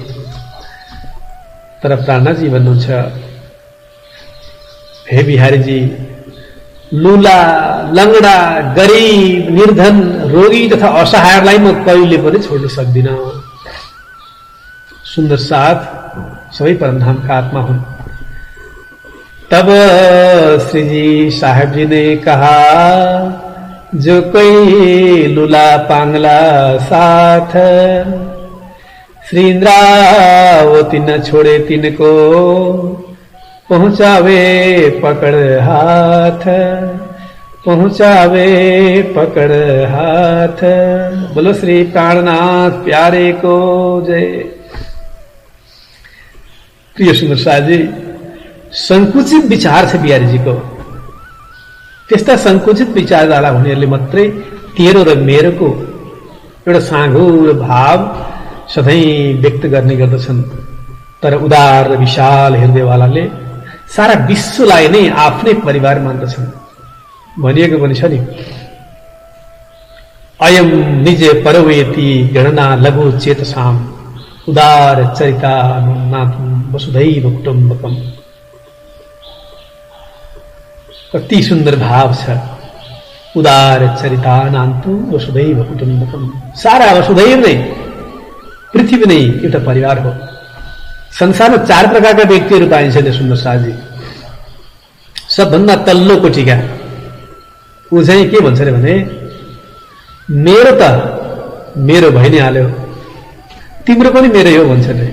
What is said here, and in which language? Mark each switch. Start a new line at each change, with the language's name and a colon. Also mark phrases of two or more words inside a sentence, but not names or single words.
Nepali: तर प्राणनाथजी भन्नुहुन्छ, हे बिहारीजी, लुला, लंगडा, गरीब, निर्धन, रोगी तथा असहायलाई म कहिले पनि छोड्न सक्दिन। सुन्दर साथ सबै परमधामका आत्मा हुन्।
Hindi: तब श्रीजी साहेब जी ने कहा, जो कोई लुला पांगला साथ, श्री इंद्रावती न छोड़े तिनको, पहुंचावे पकड़ हाथ, पहुंचावे पकड़ हाथ। बोलो श्री प्राणनाथ प्यारे को जय।
Nepali: प्रिय सुन्दर साजी, संकुचित विचार छ बिहारीजीको। त्यस्ता संकुचित विचारधारा हुनेहरूले मात्रै तेरो र मेरोको एउटा साँघुरो भाव सधैँ व्यक्त गर्ने गर्दछन्। तर उदार र विशाल हृदयवालाले सारा विश्वलाई नै आफ्नै परिवार मान्दछन्। भनिएको पनि छ नि,
Sanskrit: अयम निज परवेति गणना लघु चेतसाम, उदार चरिता नाथम वसुधैव कुटुम्बकम।
Nepali: कति सुन्दर भाव छ।
Sanskrit: उदार चरिता नान्तु वसुधैव कुटुम्बकम।
Nepali: सारा वसुधैव नै, पृथ्वी नै एउटा परिवार हो। संसारमा 4 प्रकारका व्यक्तिहरू पाइन्छन् सुन्दर साजी। सबभन्दा तल्लो कोटीका ऊ चाहिँ के भन्छ अरे भने, मेरो त मेरो भइ नै हाल्यो, तिम्रो पनि मेरै हो भन्छ अरे।